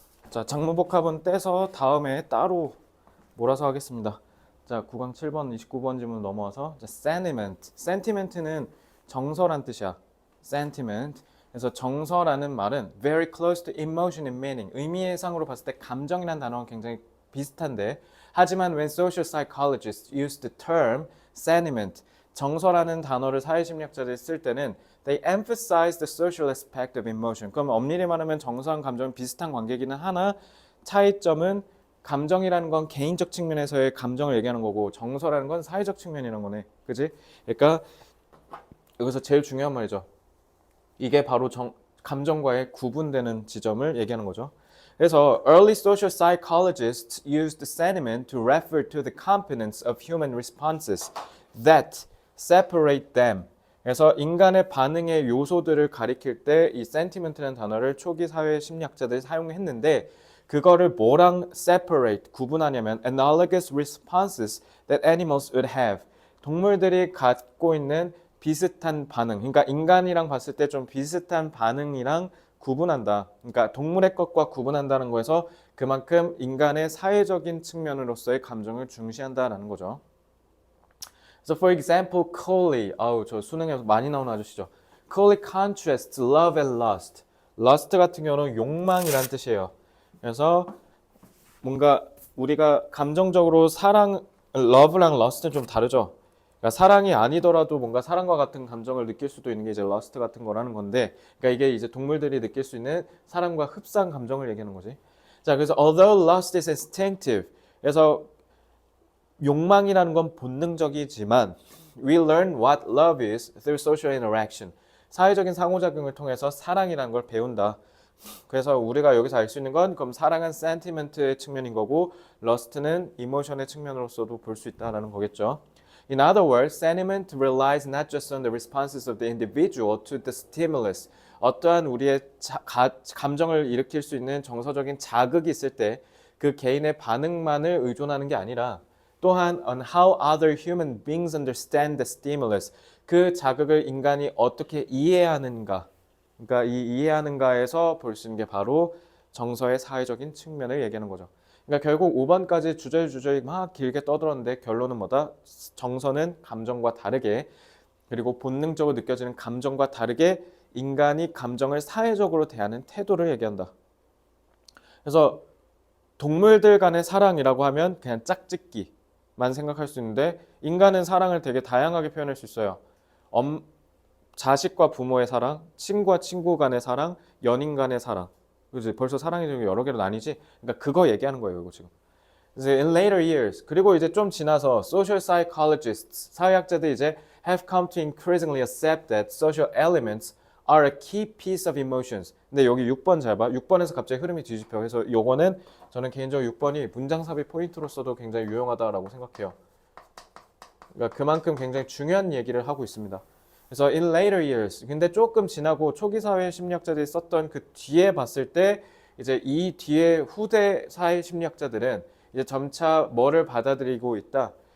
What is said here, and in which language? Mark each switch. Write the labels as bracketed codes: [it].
[ko] 자, 장문복합은 떼서 다음에 따로 몰아서 하겠습니다. 자, 9강 7번 29번 질문 넘어와서 자, sentiment. sentiment는 정서란 뜻이야. sentiment. 그래서 정서라는 말은 [en] very close to emotion and meaning. [ko] 의미상으로 봤을 때 감정이라는 단어랑 굉장히 비슷한데 하지만 [en] when social psychologists use the term sentiment, [ko] 정서라는 단어를 사회심리학자들이 쓸 때는 [en] they emphasize the social aspect of emotion. [ko] 그럼 엄밀히 말하면 정서랑 감정은 비슷한 관계이기는 하나 차이점은 감정이라는 건 개인적 측면에서의 감정을 얘기하는 거고 정서라는 건 사회적 측면이라는 거네. 그지? 그러니까 여기서 제일 중요한 말이죠. 이게 바로 감정과의 구분되는 지점을 얘기하는 거죠. [en] 그래서 early social psychologists used sentiment to refer to the components of human responses that separate them. [ko] 그래서 인간의 반응의 요소들을 가리킬 때 이 sentiment라는 단어를 초기 사회 심리학자들이 사용했는데 그거를 뭐랑 separate, 구분하냐면 [en] analogous responses that animals would have. [ko] 동물들이 갖고 있는 비슷한 반응, 그러니까 인간이랑 봤을 때 좀 비슷한 반응이랑 구분한다. 그러니까 동물의 것과 구분한다는 거에서 그만큼 인간의 사회적인 측면으로서의 감정을 중시한다라는 거죠. [en] So for example, [ko] Coley, 저 수능에서 많이 나오는 아저씨죠. [en] Coley contrasts love and lust. [ko] lust 같은 경우는 욕망이란 뜻이에요. 그래서 뭔가 우리가 감정적으로 love랑 lust는 좀 다르죠. 그러니까 사랑이 아니더라도 뭔가 사랑과 같은 감정을 느낄 수도 있는 게 이제 lust 같은 거라는 건데, 그러니까 이게 이제 동물들이 느낄 수 있는 사랑과 흡사한 감정을 얘기하는 거지. [en] 자, 그래서 although lust is instinctive, [ko] 그래서 욕망이라는 건 본능적이지만 [en] we learn what love is through social interaction. [ko] 사회적인 상호작용을 통해서 사랑이라는 걸 배운다. 그래서 우리가 여기서 알 수 있는 건 그럼 사랑은 sentiment의 측면인 거고 lust는 emotion의 측면으로서도 볼 수 있다라는 거겠죠. [en] In other words, sentiment relies not just on the responses of the individual to the stimulus. [ko] 어떠한 우리의 감정을 일으킬 수 있는 정서적인 자극이 있을 때 그 개인의 반응만을 의존하는 게 아니라 또한 [en] on how other human beings understand the stimulus. [ko] 그 자극을 인간이 어떻게 이해하는가. 그러니까 이 이해하는가에서 볼 수 있는 게 바로 정서의 사회적인 측면을 얘기하는 거죠. 그러니까 결국 5번까지 주저리 막 길게 떠들었는데 결론은 뭐다? 정서는 감정과 다르게 그리고 본능적으로 느껴지는 감정과 다르게 인간이 감정을 사회적으로 대하는 태도를 얘기한다. 그래서 동물들 간의 사랑이라고 하면 그냥 짝짓기만 생각할 수 있는데 인간은 사랑을 되게 다양하게 표현할 수 있어요. 자식과 부모의 사랑, 친구와 친구 간의 사랑, 연인 간의 사랑. 그지? 벌써 사랑이 여러 개로 나뉘지? 그러니까 그거 얘기하는 거예요, 이거 지금. [en] 그래서 in later years, [ko] 그리고 이제 좀 지나서 [en] social psychologists, [ko] 사회학자들이 이제 [en] have come to increasingly accept that social elements are a key piece of emotions. [ko] 근데 여기 6번 잘 봐. 6번에서 갑자기 흐름이 뒤집혀. 그래서 요거는 저는 개인적으로 6번이 문장 삽입 포인트로서도 굉장히 유용하다라고 생각해요. 그러니까 그만큼 굉장히 중요한 얘기를 하고 있습니다. 그래서 [en] in later years, [ko] 근데 조금 지나고 초기 사회 심리학자들이 썼던 그 뒤에 봤을 때 이제 이 뒤에 후대 사회 심리학자들은 이제 점차 뭐를 받아들이고 있다?